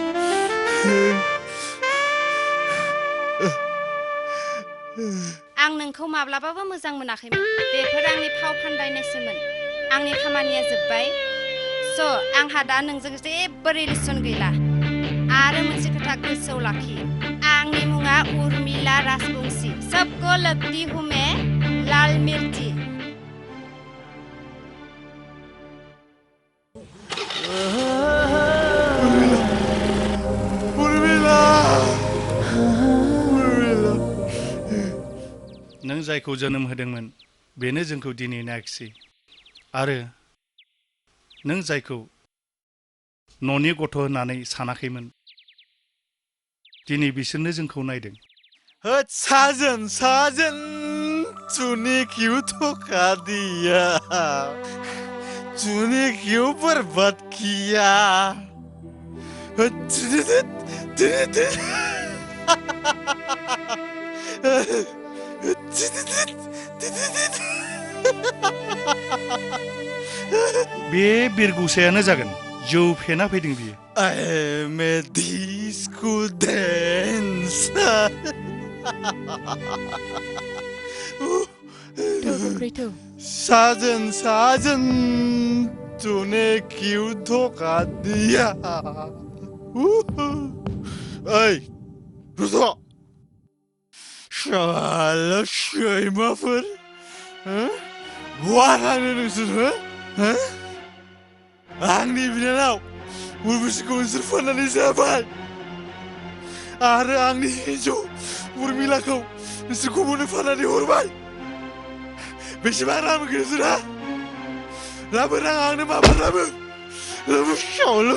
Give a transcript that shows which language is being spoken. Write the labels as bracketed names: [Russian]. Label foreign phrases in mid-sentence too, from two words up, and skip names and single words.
[Bodo] आं नोंखौ माब्लाबाबो मोजां मोनाखैमोन बेफोर आंनि फाव फान्दायनायसोमोन आंनि खामानिया जोब्बाय आंहा दा नोंजों जेबो रिलेसन गैला आरो मोनसे खोथा गोसोआव लाखि आंनि मुङा उर्मिला राजबंशी [Hindi] सबको लगती हूँ मैं लाल मिर्ची [Bodo] नों जायखौ जोनोम होदोंमोन बेनो जोंखौ दिनै नायखिसै आरो नों जायखौ न'नि गथ' होननानै सानाखैमोन दिनै बिसोरनो जोंखौ नायदों [Hindi] होद साजन तूने क्यों धोखा दिया तूने क्यों बर्बाद किया [Bodo] बे बिरगुसायानो जागोन जौ फेना फैदों बियो [English] I am a disco dancer. [Hindi] साजन तूने क्यों धोखा दिया [Bodo] ओइ रुथ' शाला सैमाफोर बहा थांनो नोंसोर आंनि बिनानाव उर्बशिखौ नोंसोर फाननानै जाबाय आरो आंनि हिन्जाव उर्मिलाखौ नोंसोर गुबुननो फाननानै हरबाय बेसेबां रां मोनगोन नोंसोरहा लाबो रां आंनो माबा लाबो शाला